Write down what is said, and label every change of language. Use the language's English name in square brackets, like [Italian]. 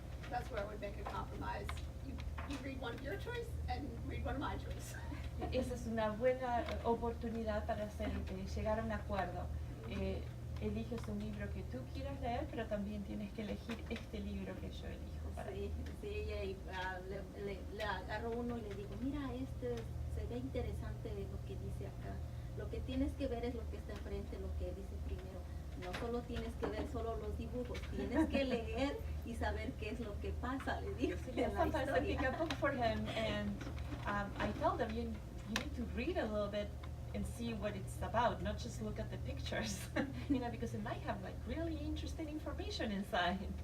[English] That's where I would make a compromise. You read one of your choice and read one of my choice. [Spanish] Esa es una buena oportunidad para llegar a un acuerdo. Eliges un libro que tú quieras leer, pero también tienes que elegir este libro que yo elijo para ti. Sí, y le agarro uno y le digo, mira, se ve interesante lo que dice acá. Lo que tienes que ver es lo que está enfrente, lo que dice primero. No solo tienes que ver solo los dibujos, tienes que leer y saber qué es lo que pasa, le digo, [English] Yeah, [Spanish] en la [English] sometimes I pick a [Spanish] historia. [English] book for him and I tell them you need to read a little bit and see what it's about, not just look at the pictures, you know, because it might have like really interesting information inside.